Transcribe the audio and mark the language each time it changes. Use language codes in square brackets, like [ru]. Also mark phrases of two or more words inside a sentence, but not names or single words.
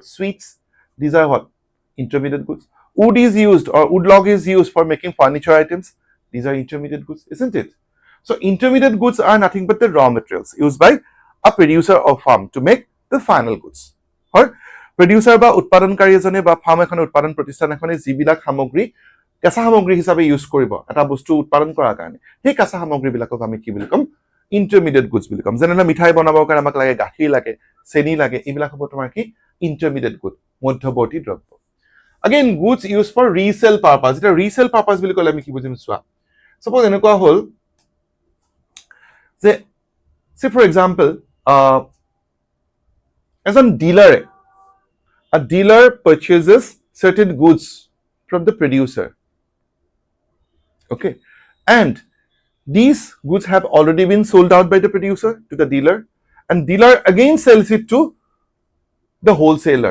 [en] Sweets. These are what? Intermediate goods. Wood is used or wood log is used for making furniture items. These are intermediate goods, isn't it? So intermediate goods are nothing but the raw materials used by a producer or firm to make the final goods. Or producer [as] বা উৎপাদনকাৰী এজনে বা ফাৰ্ম এখনে উৎপাদন প্ৰতিষ্ঠান এখনে যিবিলাক সামগ্ৰী কেঁচা সামগ্ৰী হিচাপে ইউজ কৰিব এটা বস্তু উৎপাদন কৰাৰ কাৰণে সেই কেঁচা সামগ্ৰীবিলাকক আমি কি বুলি ক'ম [en] intermediate goods [as] বুলি ক'ম যেনে মিঠাই বনাবৰ কাৰণে আমাক লাগে গাখীৰ লাগে চেনি লাগে এইবিলাক হ'ব তোমাৰ কি [en] intermediate good [as] মধ্যৱৰ্তী দ্ৰব্য [en] again goods used for resale purpose [as] এটা [en] resale purpose [as] বুলি ক'লে আমি কি বুজিম চোৱা suppose এনেকুৱা হ'ল যে [en] say for example [as] এজন ডিলাৰে [en] a dealer purchases certain goods from the producer. Okay, and these goods have already been sold out by the producer to the dealer, and dealer again sells it to the wholesaler.